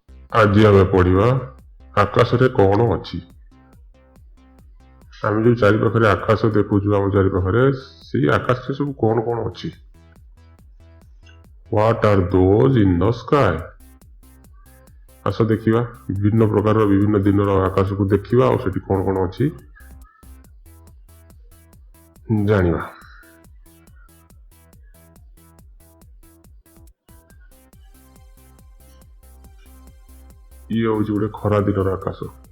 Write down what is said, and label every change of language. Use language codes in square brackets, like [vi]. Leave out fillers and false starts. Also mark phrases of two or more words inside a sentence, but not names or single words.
[or] ଆଜି ଆମେ ପଢିବା ଆକାଶରେ କଣ ଅଛି। ଆମେ ଯୋଉ ଚାରି ପାଖରେ ଆକାଶ ଦେଖୁଛୁ ଆମ ଚାରି ପାଖରେ ସେଇ ଆକାଶରେ ସବୁ କଣ କଣ ଅଛି। [en] What are those in the sky? [or] ଆସ ଦେଖିବା ବିଭିନ୍ନ ପ୍ରକାରର ବିଭିନ୍ନ ଦିନର ଆକାଶକୁ ଦେଖିବା ଆଉ ସେଠି କଣ କଣ ଅଛି ଜାଣିବା। ଇଏ ହଉଛି ଗୋଟେ ଖରା ଦିନର ଆକାଶ।